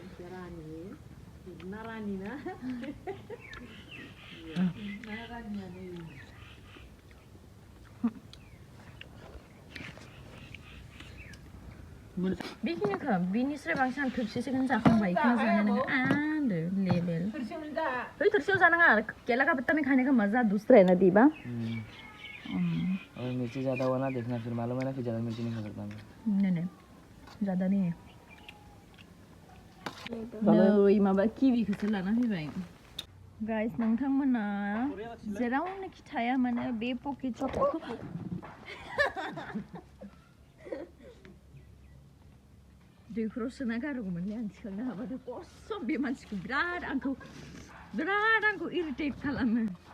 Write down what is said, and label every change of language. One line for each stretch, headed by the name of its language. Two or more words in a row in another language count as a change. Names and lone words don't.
Bodo: नारानि ना बेखिनिखौ बिनिस्राय बांसिन आं थोरसेसोखौनो जाखांबाय बेखौनो जानो नोङो आंदो लेबेल थोरसेयाव जानाङा
Hindi: केला का पत्ता में खाने का मजा दूसरा है ना
Bodo: दीबा
Hindi: और मिर्ची ज़्यादा हुआ ना देखना फिर मालूम है ना फिर ज़्यादा मिर्ची नहीं खा सकता मैं नहीं ज़्यादा नहीं है
Bodo: नै माबा किविखौसो लाना फैबाय गाइस नोंथांमोना जेरावनोखि थाया माने बे पकेट चकलेटखौ दैफोराव सोना गारगौमोनलै आं थिखांनो हाबाथ' कसम बे मानसिखौ बिराद आंखौ इरिटेट खालामो